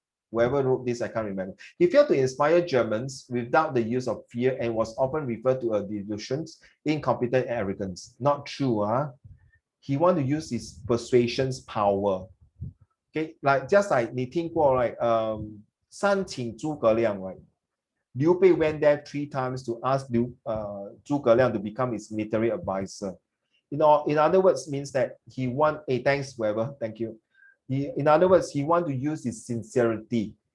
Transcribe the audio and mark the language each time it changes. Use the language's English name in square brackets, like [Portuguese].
[English] Whoever wrote this, I can't remember. If you have to inspire Germans without the use of fear and was often referred to as delusions, incompetent, and arrogance. Not true. He want to use his persuasion's power. Okay, just like [Chinese] 你听过 [English] right? [Chinese] 三请诸葛亮 right? [English] Liu Bei went there 3 times to ask 诸葛亮 to become his military advisor. In other words, means that he want, thanks, Weber, thank you. In other words, he want to use his sincerity.